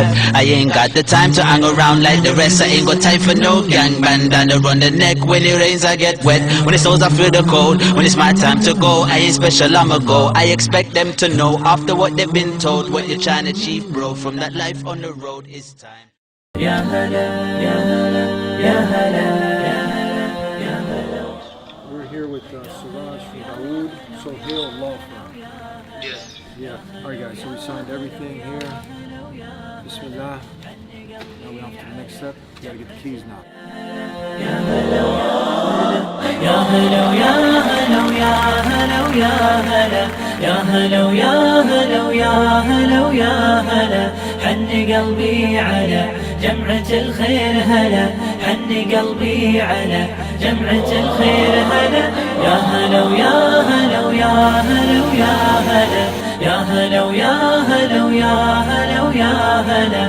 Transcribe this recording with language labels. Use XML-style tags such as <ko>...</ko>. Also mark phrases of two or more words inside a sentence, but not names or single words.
<en>I ain't got the time to hang around like the rest. I ain't got time for no gang bandana around the neck. When it rains, I get wet. When it snows, I feel the cold. When it's my time to go, I ain't special, I'ma go. I expect them to know after what they've been told. What you're trying to achieve, bro, from that life on the road. It's time.</en> <ar>يا هلا، يا هلا، يا هلا، يا هلا.</ar> <en>We're here with Siraj from Dawood, Sohail Law Firm. Yes. Yeah. All right, guys. So we signed everything here. Bismillah. Now we're on to the next step. We gotta get the keys now.</en> <ar>يا هلا، يا هلا، يا هلا، يا هلا، يا هلا، يا هلا، يا هلا، يا هلا، يا هلا. حن قلبي على جمعة الخير هلا، حن قلبي على جمعة الخير هلا. يا هلا ويا هلا ويا هلا ويا هلا، يا هلا ويا هلا ويا هلا ويا هلا.</ar>